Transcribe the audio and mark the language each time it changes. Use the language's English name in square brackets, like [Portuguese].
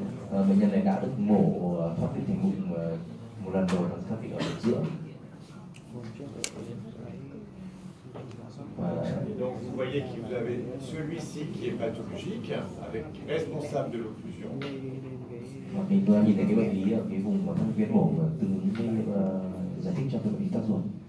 [Vietnamese] Bệnh nhân này đã được mổ thoát vị thành bụng một lần rồi, thoát vị ở giữa. [French] vous voyez que vous avez celui-ci qui est pathologique, avec responsable de l'occlusion. [Vietnamese] Thì chúng ta nhìn thấy cái bệnh lý ở cái vùng mà các viên mổ tương ứng với giải thích cho cái bệnh lý tắc ruột.